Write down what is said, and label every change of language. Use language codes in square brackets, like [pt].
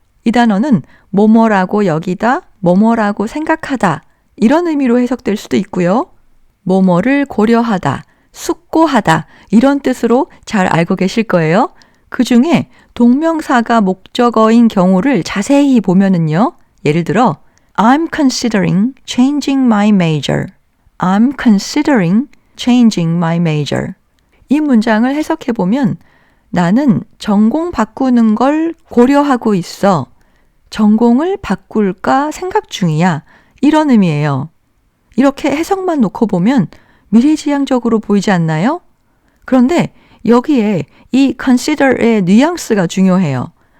[ko] 이 단어는 뭐뭐라고 여기다, 뭐뭐라고 생각하다 이런 의미로 해석될 수도 있고요. 뭐뭐를 고려하다, 숙고하다 이런 뜻으로 잘 알고 계실 거예요. 그 중에 동명사가 목적어인 경우를 자세히 보면은요. 예를 들어 [en] I'm considering changing my major. I'm considering changing my major. [ko] 이 문장을 해석해 보면 나는 전공 바꾸는 걸 고려하고 있어. 전공을 바꿀까 생각 중이야. 이런 의미예요. 이렇게 해석만 놓고 보면 미래지향적으로 보이지 않나요? 그런데 여기에 이 consider의 뉘앙스가 중요해요.